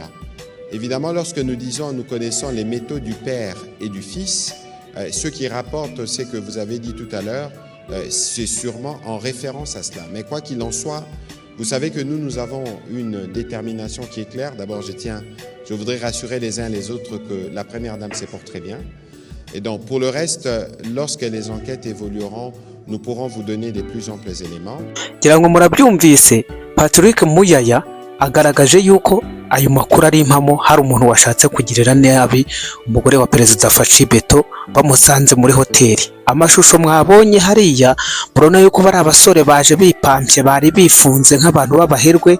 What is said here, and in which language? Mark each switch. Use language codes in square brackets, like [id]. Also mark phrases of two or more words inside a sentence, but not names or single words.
[fr] Évidemment, lorsque nous disons nous connaissons les méthodes du Père et du Fils, ce qui rapporte ce que vous avez dit tout à l'heure, c'est sûrement en référence à cela. Mais quoi qu'il en soit, vous savez que nous avons une détermination qui est claire. D'abord, je voudrais rassurer les uns les autres que la Première Dame se porte très bien. Et donc, pour le reste, lorsque les enquêtes évolueront, nous pourrons vous donner des plus amples éléments. [rw] Ngira ngo murabyumvise, Patrick Muyaya agaragaje yuko ayo makuru ari impamo, hari umuntu washatse kugirira nabi umugore wa Perezida Faci Beto bamusanze muri hoteli. Amashusho mwabonye hariya murona yuko bari abasore baje bipampye, bari bifunze nk'abantu b'abaherwe.